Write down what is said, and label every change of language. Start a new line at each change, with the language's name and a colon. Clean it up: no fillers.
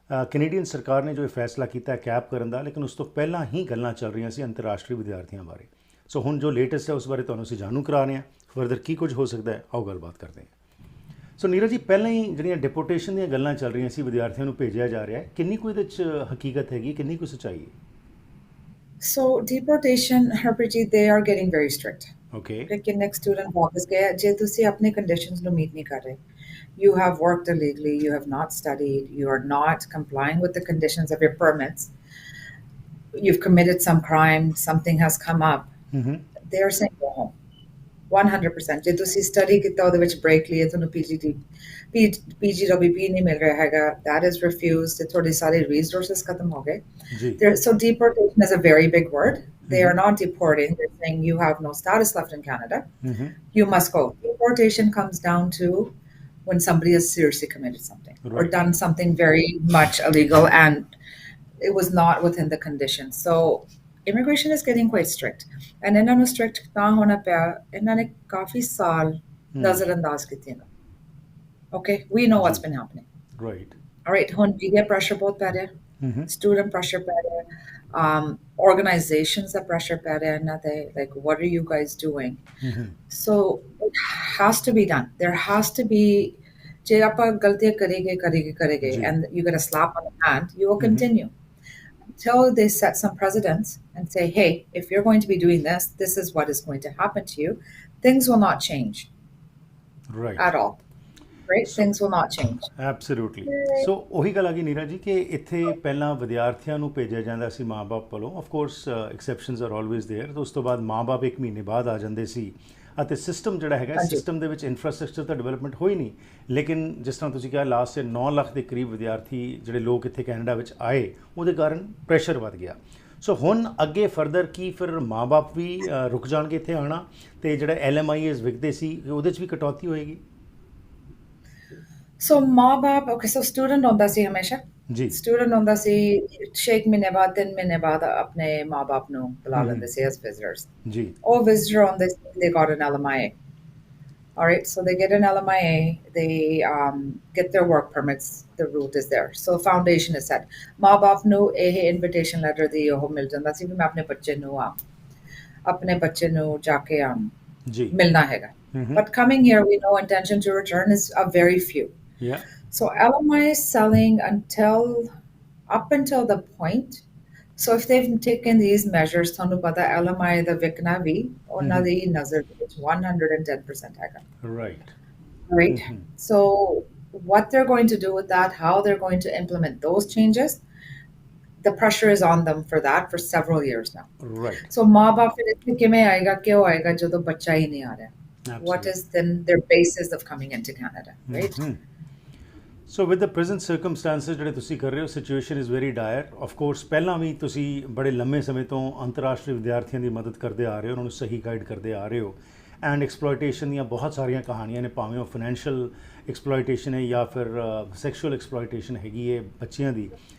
Punjabi: Canadian ਸਰਕਾਰ ਨੇ ਜੋ ਇਹ ਫੈਸਲਾ ਕੀਤਾ ਕੈਪ ਕਰਨ ਦਾ, ਲੇਕਿਨ ਉਸ ਤੋਂ ਪਹਿਲਾਂ ਹੀ ਗੱਲਾਂ ਚੱਲ ਰਹੀਆਂ ਸੀ ਅੰਤਰਰਾਸ਼ਟਰੀ ਵਿਦਿਆਰਥੀਆਂ ਬਾਰੇ। ਸੋ ਹੁਣ ਜੋ ਲੇਟੈਸਟ ਹੈ ਉਸ ਬਾਰੇ ਤੁਹਾਨੂੰ ਅਸੀਂ ਜਾਣੂ ਕਰਾ ਰਹੇ ਹਾਂ। ਫਰਦਰ ਕੀ ਕੁਝ ਹੋ ਸਕਦਾ ਹੈ, ਆਓ ਗੱਲਬਾਤ ਕਰਦੇ ਹਾਂ। ਸੋ ਨੀਰਾ ਜੀ, ਪਹਿਲਾਂ ਹੀ ਜਿਹੜੀਆਂ ਡਿਪੋਰਟੇਸ਼ਨ ਦੀਆਂ ਗੱਲਾਂ ਚੱਲ ਰਹੀਆਂ ਸੀ, ਵਿਦਿਆਰਥੀਆਂ ਨੂੰ ਭੇਜਿਆ ਜਾ ਰਿਹਾ ਹੈ, ਕਿੰਨੀ ਕੁ ਇਹਦੇ 'ਚ ਹਕੀਕਤ ਹੈਗੀ, ਕਿੰਨੀ ਕੁ ਸੱਚਾਈ ਹੈ?
English: So deportation, Harpreet, they are getting very strict. Okay. Like next student
Punjabi: वापस गया, जे तुसी अपने conditions ਨੂੰ meet नहीं कर रहे.
English: You have worked illegally, you have not studied, you are not complying with the conditions of your permits. You've committed some crime, something has come up. They are saying go home. 100%.
Punjabi: ਜੇ ਤੁਸੀਂ study ਕੀਤਾ ਉਹਦੇ ਵਿੱਚ break ਲਈ ਤੁਹਾਨੂੰ PGWP ਨਹੀਂ ਮਿਲ ਰਿਹਾ ਹੈਗਾ,
English: that is refused,
Punjabi: ਤੇ ਤੁਹਾਡੇ ਸਾਰੇ resources ਖਤਮ ਹੋ ਗਏ।
English: So deportation is a very big word. They are not deporting, they're saying you have no status left in Canada. You must go. Deportation comes down to when somebody has seriously committed something or done something very much illegal and it was not within the conditions. So immigration is getting quite strict, and
Punjabi: ਇਹਨਾਂ ਨੂੰ strict ਤਾਂ ਹੋਣਾ ਪਿਆ, ਇਹਨਾਂ ਨੇ ਕਾਫੀ ਸਾਲ ਨਜ਼ਰਅੰਦਾਜ਼ ਕੀਤੇ ਨੇ।
English: Okay, we know what's been happening. Right. All right, ਹੁਣ media pressure
Punjabi: ਬਹੁਤ ਪੈ ਰਿਹਾ,
English: student pressure ਪੈ ਰਿਹਾ, organizations ਦਾ pressure
Punjabi: ਪੈ ਰਿਹਾ ਇਹਨਾਂ ਤੇ,
English: like what are you guys doing? So it has to be done. There has to be,
Punjabi: ਜੇ ਆਪਾਂ ਗਲਤੀਆਂ ਕਰੇਗੇ
English: and you get a slap on the hand, you will continue. Until they set some precedents and say, hey, if you're going to be doing this, this is what is going to happen to you, things will not change. Right. At all. Right? Things will not change. Absolutely.
Punjabi: So ਉਹੀ ਗੱਲ ਆ ਗਈ ਨੀਰਾ ਜੀ ਕਿ ਇੱਥੇ ਪਹਿਲਾਂ ਵਿਦਿਆਰਥੀਆਂ ਨੂੰ ਭੇਜਿਆ ਜਾਂਦਾ ਸੀ ਮਾਂ-ਬਾਪ ਵੱਲੋਂ।
English: Of course exceptions are always there.
Punjabi: ਉਸ ਤੋਂ ਬਾਅਦ ਮਾਂ-ਬਾਪ 1 ਮਹੀਨੇ ਬਾਅਦ ਆ ਜਾਂਦੇ ਸੀ ਅਤੇ ਸਿਸਟਮ ਜਿਹੜਾ ਹੈਗਾ, ਸਿਸਟਮ ਦੇ ਵਿੱਚ ਇਨਫਰਾਸਟ੍ਰਕਚਰ ਤਾਂ ਡਿਵੈਲਪਮੈਂਟ ਹੋਈ ਨਹੀਂ, ਲੇਕਿਨ ਜਿਸ ਤਰ੍ਹਾਂ ਤੁਸੀਂ ਕਿਹਾ ਲਾਸਟ 'ਚ 9 ਲੱਖ ਦੇ ਕਰੀਬ ਵਿਦਿਆਰਥੀ ਜਿਹੜੇ ਲੋਕ ਇੱਥੇ ਕੈਨੇਡਾ ਵਿੱਚ ਆਏ, ਉਹਦੇ ਕਾਰਨ ਪ੍ਰੈਸ਼ਰ ਵੱਧ ਗਿਆ। ਸੋ ਹੁਣ ਅੱਗੇ ਫਰਦਰ ਕੀ ਫਿਰ ਮਾਂ-ਬਾਪ ਵੀ ਰੁਕ ਜਾਣਗੇ ਇੱਥੇ ਆਉਣਾ, ਤੇ ਜਿਹੜਾ LMIAs ਵਿਕਦੇ ਸੀ ਉਹਦੇ 'ਚ ਵੀ ਕਟੌਤੀ ਹੋਏਗੀ? ਸੋ ਮਾਂ-ਬਾਪ ਓਕੇ, ਸੋ ਸਟੂਡੈਂਟ ਆਉਂਦਾ ਸੀ ਹਮੇਸ਼ਾ, ਜੀ। ਸਟੂਡੈਂਟ ਆਉਂਦਾ ਸੀ 6 ਮਹੀਨੇ ਬਾਅਦ 3 ਮਹੀਨੇ ਬਾਅਦ ਆਪਣੇ ਮਾਂ-ਬਾਪ ਨੂੰ ਬੁਲਾ ਲੈਂਦੇ ਸੀ ਐਸ ਵਿਜ਼ਿਟਰਸ। ਜੀ। ਉਹ ਵਿਜ਼ਿਟਰ ਆਉਂਦੇ ਸੀ,
English: they got an LMIA. All right, so they get an LMIA, they get their work permits, the route is there. So foundation is set.
Punjabi: ਮਾਂ-ਬਾਪ ਨੂੰ ਇਹ ਇਨਵੀਟੇਸ਼ਨ ਲੈਟਰ ਦੀ ਉਹ ਮਿਲ ਜਾਂਦਾ ਸੀ ਵੀ ਮੈਂ ਆਪਣੇ ਬੱਚੇ ਨੂੰ ਜਾ ਕੇ ਜੀ। ਮਿਲਣਾ ਹੈਗਾ।
English: But coming here, we know intention to return is a very few. Yeah. So LMI is selling up until the point. So if they've taken these measures,
Punjabi: ਤੁਹਾਨੂੰ ਪਤਾ LMI ਦਾ ਵਿਕਣਾ ਵੀ ਉਹਨਾਂ ਦੀ ਨਜ਼ਰ ਵਿੱਚ 110% ਹੈਗਾ।
English: Right. Right. So what they're going to do with that, how they're going to implement those changes, the pressure is on them for that for several years now. Right.
Punjabi: So ਮਾਂ-ਬਾਪ ਫਿਰ ਇੱਥੇ ਕਿਵੇਂ ਆਏਗਾ, ਕਿਉਂ ਆਏਗਾ ਜਦੋਂ ਬੱਚਾ ਹੀ ਨਹੀਂ ਆ ਰਿਹਾ?
English: What is then their basis of coming into Canada, right? So with the present circumstances
Punjabi: ਜਿਹੜੇ ਤੁਸੀਂ ਕਰ ਰਹੇ ਹੋ,
English: Situation is very dire.
Punjabi: Of course ਪਹਿਲਾਂ ਵੀ ਤੁਸੀਂ ਬੜੇ ਲੰਮੇ ਸਮੇਂ ਤੋਂ ਅੰਤਰਰਾਸ਼ਟਰੀ ਵਿਦਿਆਰਥੀਆਂ ਦੀ ਮਦਦ ਕਰਦੇ ਆ ਰਹੇ ਹੋ, ਉਹਨਾਂ ਨੂੰ ਸਹੀ ਗਾਈਡ ਕਰਦੇ ਆ ਰਹੇ ਹੋ, ਐਂਡ ਐਕਸਪਲੋਇਟੇਸ਼ਨ ਦੀਆਂ ਬਹੁਤ ਸਾਰੀਆਂ ਕਹਾਣੀਆਂ ਨੇ, ਭਾਵੇਂ ਉਹ ਫਾਈਨੈਂਸ਼ੀਅਲ ਐਕਸਪਲੋਇਟੇਸ਼ਨ ਹੈ ਜਾਂ ਫਿਰ ਸੈਕਸ਼ੂਅਲ ਐਕਸਪਲੋਇਟੇਸ਼ਨ ਹੈਗੀ ਹੈ ਬੱਚਿਆਂ ਦੀ।